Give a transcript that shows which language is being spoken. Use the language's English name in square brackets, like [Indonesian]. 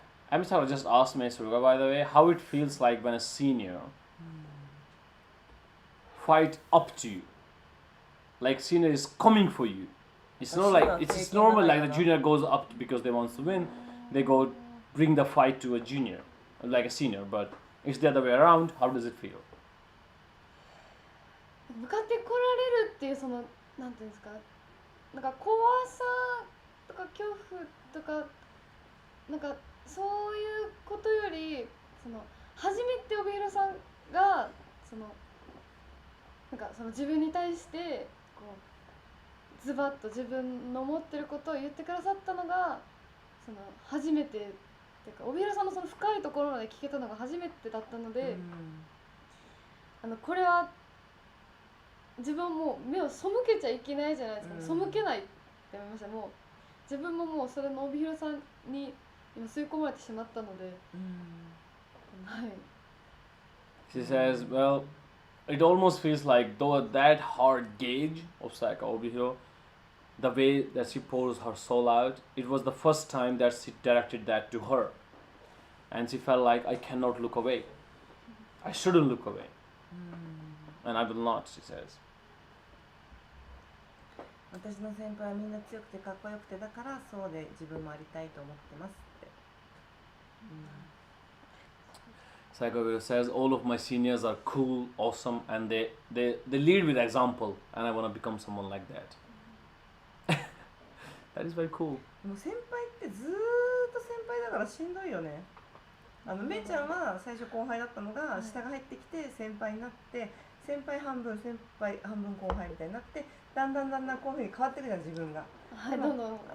[English] I'm sorry, just asked me, Surga, by the way, how it feels like when a senior fight up to you. Like senior is coming for you. It's not like it's normal like the junior goes up because they want to win. They go bring the fight to a junior, like a senior. But it's the other way around. How does it feel? [Japanese] 向かってこられるっていうそのなんていうんですか、なんか怖さとか恐怖とかなんかそういうことより、その初めて帯広さんがそのなんかその自分に対してこうズバッと自分の思ってることを言ってくださったのがその初めてっていうか、帯広さんのその深いところまで聞けたのが初めてだったので、これは自分も目を背けちゃいけないじゃないですか、背けないって思いました。もう自分ももうそれの帯広さんに今吸い込まれてしまったので、はい。 [English] She says, well, it almost feels like though that hard gauge of Saka Obihiro, the way that she pours her soul out, it was the first time that she directed that to her. And she felt like, I cannot look away. I shouldn't look away. And I will not, she says. [Japanese] 私の先輩はみんな強くてかっこよくて、だからそうで自分もありたいと思ってますって。 [English] Saka Obihiro says, all of my seniors are cool, awesome, and they lead with example, and I want to become someone like that. That is very cool. [Japanese] もう先輩ってずーっと先輩だからしんどいよね。めいちゃんは最初後輩だったのが、下が入ってきて先輩になって、先輩半分先輩半分後輩みたいになって、だんだんこういうふうに変わってくじゃん自分が。はい、どんどん。